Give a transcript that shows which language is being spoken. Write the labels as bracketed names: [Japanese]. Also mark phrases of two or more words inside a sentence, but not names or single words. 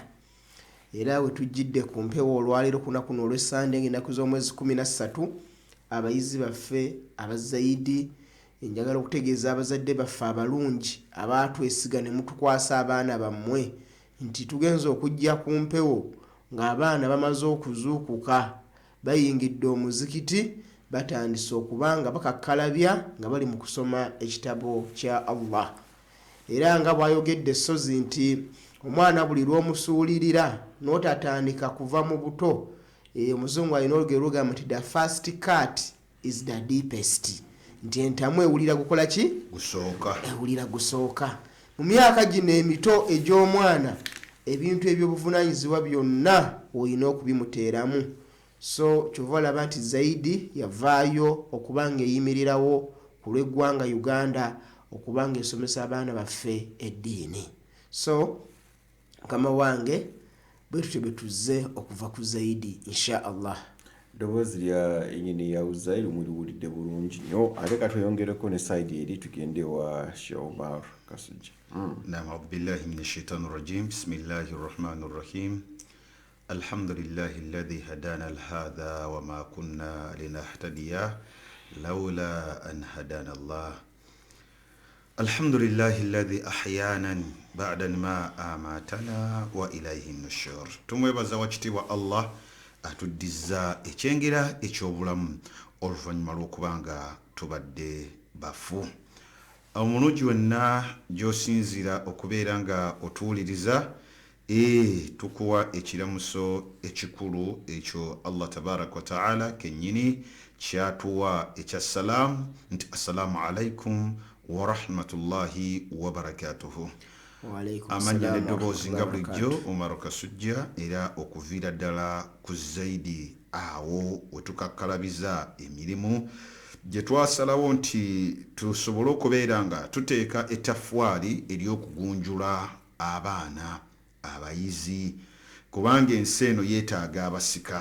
[Ganda] Era we tujjidde ku mpewo olwaleero kunaku n'olw'Essande ng'ennaku z'omwezi 13 abayizi baffe abazaidi njagala okutegeeza abazadde baffe abalungi abaatwesiga ne mutukwasa abaana bammwe nti tugenza okujja ku mpewo ng'abaana bamaze okuzuukuka bayingidde omuzikiti batandise okubanga bakakkalabya nga bali mu kusoma ekitabo kya Allah. Era nga bw'ayogedde Sozi nti omwana buli lw'omusuulirira n'otatandika kuva mu buto, omuzungu alina olugero lugamba nti [English] the first cut is the deepest, [Ganda] nti entamu ewulira gukola ki? Gusooka. Ewulira gusooka. Mu myaka gino emito egy'omwana ebintu eby'obuvunaanyizibwa byonna olina okubimuteeramu. so kyova olaba nti zaidi yavaayo okuba nga eyimirirawo ku lw'eggwanga Uganda okuba nga esomesa abaana baffe eddiini. So mukama wange bwe tutyo bwe tuzze okuva ku zaidi [Arabic] إن شاء الله. [Ganda] Ddoboozi lya ennyini ya Uzair muliwulidde bulungi nnyo ate katweyongereko ne saidi eri tugende wa Sheikh Omar Kasujja. [Arabic] Naam, أعوذ بالله من الشيطان الرجيم بسم الله الرحمن الرحيم. الحمد لله الذي هدانا لهذا و ما كنا لنهتدي لولا أن هدانا الله. الحمد لله الذي أحيانا بعد ما أماتنا و إليه النشور. [Ganda] Tumwebaza wakitiibwa Allah atuddiza ekyengera ekyobulamu oluvannyuma lw'okubanga tubadde bafu. Omulungi wonna gy'osinzira okubeera nga otuwuliriza tukuwa ekiramuso ekikulu ekyo [Arabic] الله تبارك و تعالى [Ganda] kennyini kyatuwa ekya salaamu nti [Arabic] السلام عليكم و رحمة الله و بركاته. [Ganda] Amanya n'eddoboozi nga bulijjo Omar Kasujja era okuviira ddala ku zaidi awo wetukakkalabiza emirimu gye twasalawo nti tusobole okubeera nga tuteeka ettaffaali ery'okugunjula abaana abayizi kubanga ensi eno yeetaaga abasika.